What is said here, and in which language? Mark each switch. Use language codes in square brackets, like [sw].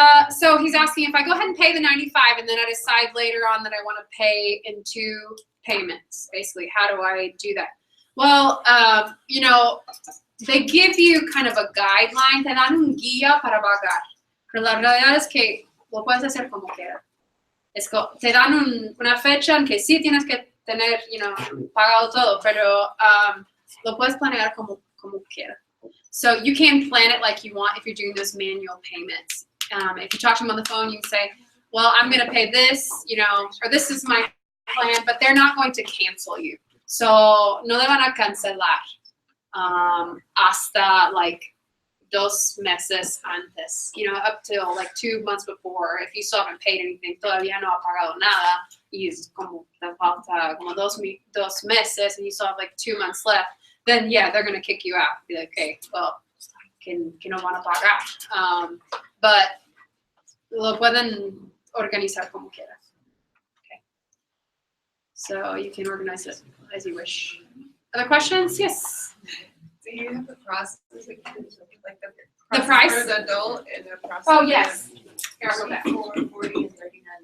[en] So he's asking if I go ahead and pay the 95 and then I decide later on that I want to pay in 2 payments, basically, how do I do that? Well, you know, they give you kind of a guideline, [es] te dan un guía para pagar, pero la realidad es que lo puedes hacer como quieras. Te dan una fecha en que sí tienes que tener, you know, pagado todo, pero lo puedes planear como quieras. [en] So you can plan it like you want if you're doing those manual payments. If you talk to them on the phone, you can say, well, I'm going to pay this, you know, or this is my plan, but they're not going to cancel you. [es] So no le van a cancelar hasta like 2 meses antes, you know, [en] up till like 2 months before. If you still haven't paid anything, [es] todavía no ha pagado nada, y es como te falta como 2 meses, [en] and you still have like 2 months left, then yeah, they're going to kick you out. [es] Be like, okay, well, que no van a pagar. But lo pueden organizar como quieras. [en] Okay. So you can organize it as you wish. Other questions? Yes. Do you have the process, like The price? for the adult and the process? Oh, yes. Here, I'll go back. For 40 and 39.